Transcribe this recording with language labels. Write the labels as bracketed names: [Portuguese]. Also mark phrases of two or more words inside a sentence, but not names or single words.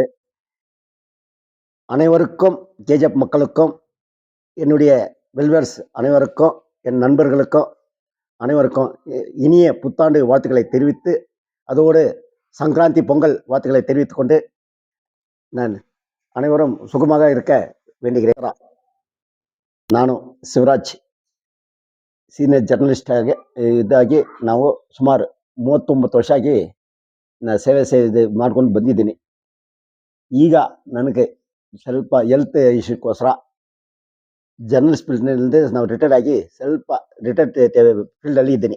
[Tamil] அனைவருக்கும் கேஜிஎஃப் மக்களுக்கும், என்னுடைய வெல்வர்ஸ் அனைவருக்கும், என் நண்பர்களுக்கும் அனைவருக்கும் இனிய புத்தாண்டு வாழ்த்துக்களை தெரிவித்து, அதோடு சங்கராந்தி பொங்கல் வாழ்த்துக்களை தெரிவித்துக் கொண்டு, நான் அனைவரும் சுகமாக இருக்க வேண்டுகிறேன். [Kannada] ನಾನು ಶಿವರಾಜ್ [English] senior journalist [Kannada] ಇದಾಗಿ ನಾವು ಸುಮಾರು 39 ವರ್ಷ ಆಗಿ ಸೇವೆ ಮಾಡ್ಕೊಂಡು ಬಂದಿದ್ದೀನಿ. ಈಗ ನನಗೆ ಸ್ವಲ್ಪ [English] health issue journalist field [Kannada] ನಾವು ರಿಟೈರ್ಡ್ ಆಗಿ ಸ್ವಲ್ಪ [English] retired field [Kannada] ಇದ್ದೀನಿ.